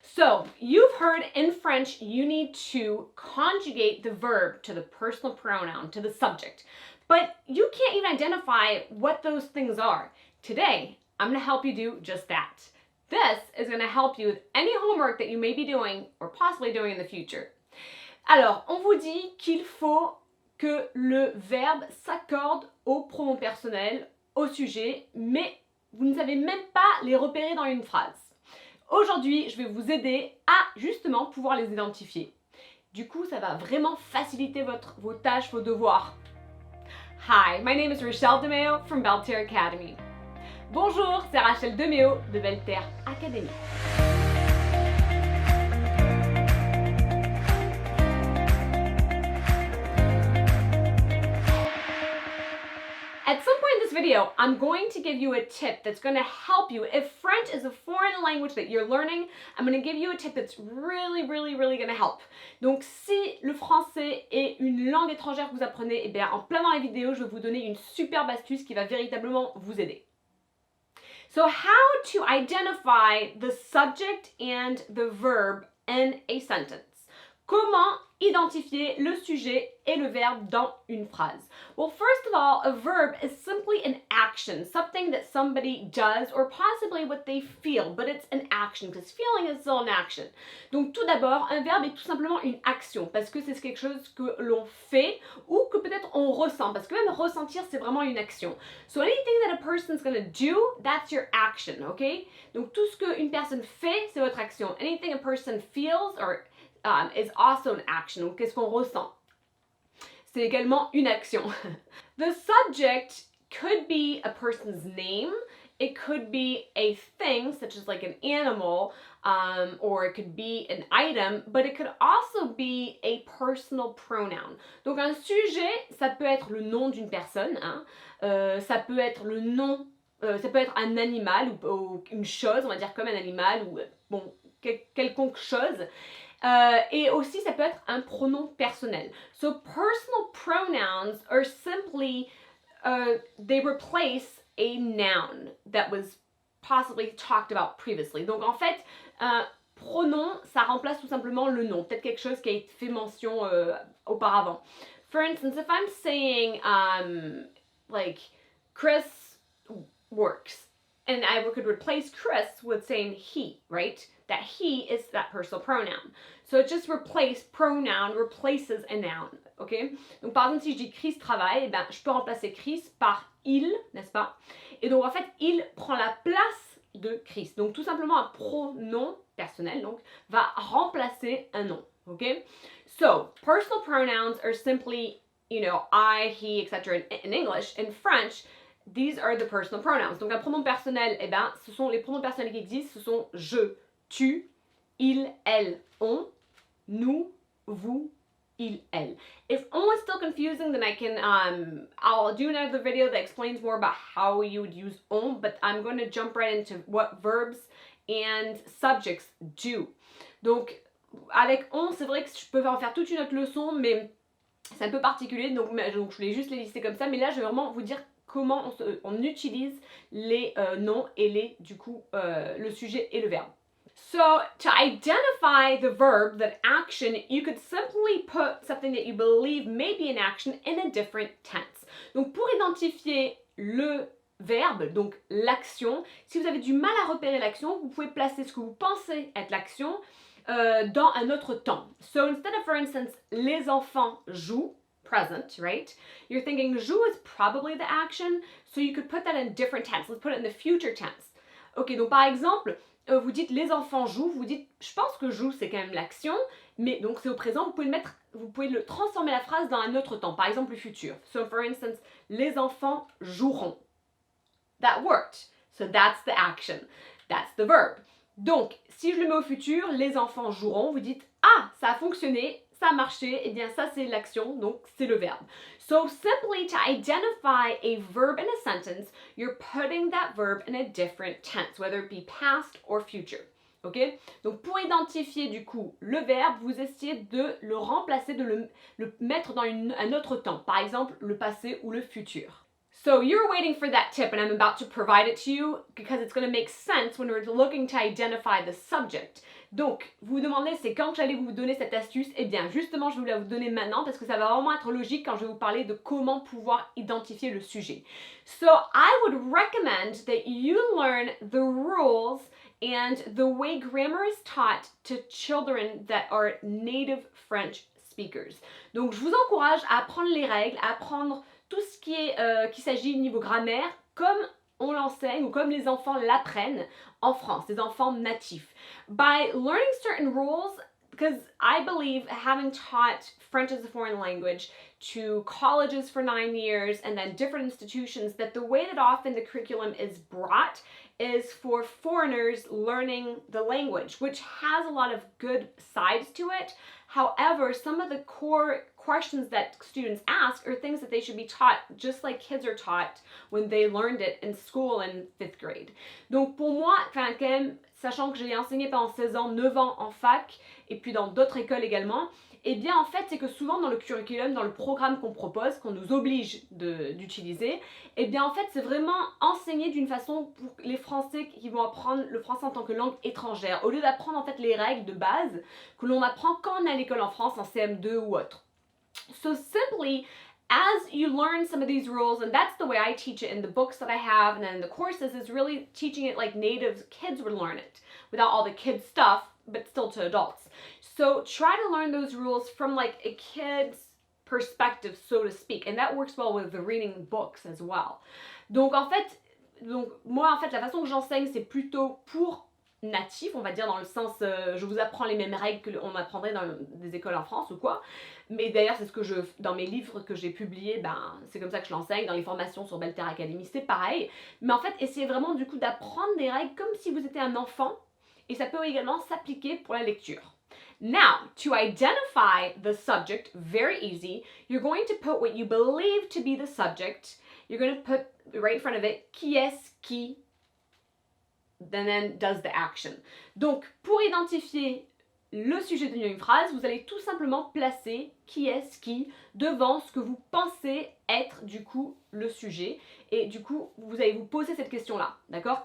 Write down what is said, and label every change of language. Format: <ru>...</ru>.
<en>So, you've heard in French you need to conjugate the verb to the personal pronoun, to the subject. But you can't even identify what those things are. Today, I'm going to help you do just that. This is going to help you with any homework that you may be doing or possibly doing in the future.</en> <fr>Alors, on vous dit qu'il faut que le verbe s'accorde au pronom personnel, au sujet, mais vous ne savez même pas les repérer dans une phrase. Aujourd'hui, je vais vous aider à justement pouvoir les identifier. Du coup, ça va vraiment faciliter vos tâches, vos devoirs.</fr> <en>Hi, my name is Rachelle DeMeo from Belle Terre Academy.</en> <fr>Bonjour, c'est Rachel DeMeo de Belle Terre Academy.</fr> <en>At some point in this video, I'm going to give you a tip that's going to help you. If French is a foreign language that you're learning, I'm going to give you a tip that's really going to help.</en> <fr>Donc, si le français est une langue étrangère que vous apprenez, eh bien, en plein dans la vidéo, je vais vous donner une superbe astuce qui va véritablement vous aider.</fr> <en>So, how to identify the subject and the verb in a sentence?</en> <fr>Comment identifier le sujet et le verbe dans une phrase?</fr> <en>Well, first of all, a verb is simply an action, something that somebody does or possibly what they feel, but it's an action because feeling is still an action.</en> <fr>Donc tout d'abord, un verbe est tout simplement une action parce que c'est quelque chose que l'on fait ou que peut-être on ressent parce que même ressentir c'est vraiment une action.</fr> <en>So anything that a person's going to do, that's your action, okay?</en> <fr>Donc tout ce qu'une personne fait, c'est votre action.</fr> <en>Anything a person feels or is also an action.</en> <fr>Donc, qu'est-ce qu'on ressent? C'est également une action.</fr> <en>The subject could be a person's name. It could be a thing, such as like an animal, or it could be an item, but it could also be a personal pronoun.</en> <fr>Donc, un sujet, ça peut être le nom d'une personne, hein? Ça peut être le nom, ça peut être un animal ou une chose, on va dire comme un animal ou bon, quelconque chose. Et aussi, ça peut être un pronom personnel.</fr> <en>So, personal pronouns are simply, they replace a noun that was possibly talked about previously.</en> <fr>Donc, en fait, pronom, ça remplace tout simplement le nom. Peut-être quelque chose qui a été fait mention auparavant.</fr> <en>For instance, if I'm saying, like, Chris works, and I could replace Chris with saying he, right? That he is that personal pronoun. So it just pronoun replaces a noun, ok?</en> <fr>Donc par exemple, si je dis Chris travaille, eh ben, je peux remplacer Chris par il, n'est-ce pas? Et donc en fait, il prend la place de Chris. Donc tout simplement un pronom personnel, donc, va remplacer un nom, ok?</fr> <en>So, personal pronouns are simply, you know, I, he, etc. In English. In French, these are the personal pronouns.</en> <fr>Donc un pronom personnel, eh ben, ce sont les pronoms personnels qui existent, ce sont je, tu, il, elle, on, nous, vous, il, elle.</fr> <en>If on is still confusing, then I can, I'll do another video that explains more about how you would use on, but I'm going to jump right into what verbs and subjects do.</en> <fr>Donc, avec on, c'est vrai que je peux en faire toute une autre leçon, mais c'est un peu particulier, donc je voulais juste les lister comme ça, mais là, je vais vraiment vous dire comment on utilise les noms et le sujet et le verbe.</fr> <en>So, to identify the verb, that action, you could simply put something that you believe may be an action in a different tense.</en> <fr>Donc, pour identifier le verbe, donc l'action, si vous avez du mal à repérer l'action, vous pouvez placer ce que vous pensez être l'action dans un autre temps.</fr> <en>So, instead of, for instance,</en> <fr>les enfants jouent,</fr> <en>present, right? You're thinking joue is probably the action, so you could put that in a different tense. Let's put it in the future tense.</en> <fr>Ok, donc par exemple, vous dites les enfants jouent, vous dites je pense que joue c'est quand même l'action, mais donc c'est au présent, vous pouvez le transformer la phrase dans un autre temps, par exemple le futur.</fr> <en>So for instance,</en> <fr>les enfants joueront.</fr> <en>That worked. So that's the action. That's the verb.</en> <fr>Donc, si je le mets au futur, les enfants joueront, vous dites ah, ça a fonctionné, ça a marché, eh bien ça c'est l'action, donc c'est le verbe.</fr> <en>So simply to identify a verb in a sentence, you're putting that verb in a different tense, whether it be past or future. Ok?</en> <fr>Donc pour identifier du coup le verbe, vous essayez de le remplacer, de le mettre dans un autre temps, par exemple le passé ou le futur.</fr> <en>So you're waiting for that tip and I'm about to provide it to you because it's going to make sense when we're looking to identify the subject.</en> <fr>Donc, vous vous demandez, c'est quand que j'allais vous donner cette astuce? Eh bien, justement, je vais vous la donner maintenant parce que ça va vraiment être logique quand je vais vous parler de comment pouvoir identifier le sujet.</fr> <en>So, I would recommend that you learn the rules and the way grammar is taught to children that are native French speakers.</en> <fr>Donc, je vous encourage à apprendre les règles, à apprendre tout ce qui s'agit niveau grammaire, comme on l'enseigne ou comme les enfants l'apprennent en France, les enfants natifs.</fr> <en>By learning certain rules, because I believe having taught French as a foreign language to colleges for 9 years and then different institutions, that the way that often the curriculum is brought is for foreigners learning the language, which has a lot of good sides to it. However, some of the core questions that students ask are things that they should be taught just like kids are taught when they learned it in school in 5th grade.</en> <fr>Donc pour moi, quand même, sachant que j'ai enseigné pendant 16 ans, 9 ans en fac et puis dans d'autres écoles également, eh bien en fait c'est que souvent dans le curriculum, dans le programme qu'on propose, qu'on nous oblige d'utiliser, eh bien en fait c'est vraiment enseigné d'une façon pour les Français qui vont apprendre le français en tant que langue étrangère, au lieu d'apprendre en fait les règles de base que l'on apprend quand on est à l'école en France, en CM2 ou autre.</fr> <en>So simply, as you learn some of these rules, and that's the way I teach it in the books that I have and then in the courses, is really teaching it like native kids would learn it, without all the kids stuff, but still to adults. So try to learn those rules from like a kid's perspective, so to speak, and that works well with the reading books as well.</en> <fr>Donc moi en fait la façon que j'enseigne c'est plutôt pour natif, on va dire dans le sens je vous apprends les mêmes règles qu'on apprendrait dans des écoles en France ou quoi, mais d'ailleurs c'est ce que dans mes livres que j'ai publiés, c'est comme ça que je l'enseigne, dans les formations sur Belle Terre Academy c'est pareil, mais en fait essayez vraiment du coup d'apprendre des règles comme si vous étiez un enfant, et ça peut également s'appliquer pour la lecture.</fr> <en>Now, to identify the subject, very easy, you're going to put what you believe to be the subject, you're going to put right in front of it,</en> <fr>qui est-ce qui,</fr> <en>then does the action.</en> <fr>Donc, pour identifier le sujet d'une phrase, vous allez tout simplement placer qui est-ce qui devant ce que vous pensez être du coup le sujet. Et du coup, vous allez vous poser cette question-là, d'accord?</fr>